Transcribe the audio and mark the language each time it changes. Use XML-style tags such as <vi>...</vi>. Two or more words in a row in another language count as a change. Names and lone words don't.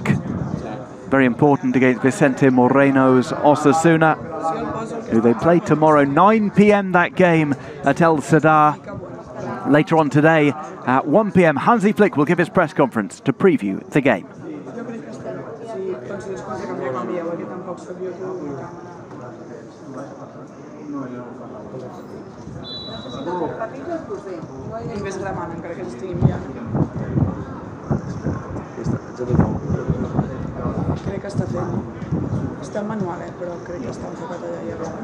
<en>Very important against Vicente Moreno's Osasuna, who they play tomorrow, 9 PM that game at El Sadar. Later on today at 1 PM, Hansi Flick will give his press conference to preview the game.</en> <ca>soc jo tu amb la càmera. I ves gramant, encara que estigui enviant. Crec que està fent. Està en manual, però crec que està enfocat allà i allà.</ca>